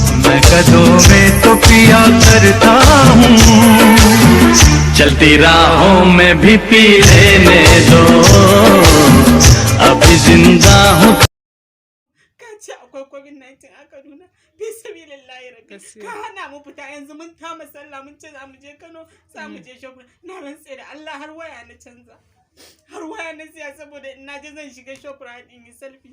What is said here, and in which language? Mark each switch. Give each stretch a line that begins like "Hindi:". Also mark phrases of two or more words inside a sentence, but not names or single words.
Hindi: मैं कदों में तो पिया करता हूँ, चलती राहों में भी पी लेने दो, अभी जिंदा हूँ।
Hausa: Kace akwai COVID-19 a Kaduna,
Arabic: في سبيل الله ربي.
Hausa: Ka hana mu fita yanzu mun kama sallah mun ce za mu je Kano, za mu je shopping. Na rantse da Allah har waya na canza. Har waya na siya saboda in na je zan shiga shoprite in yi selfie.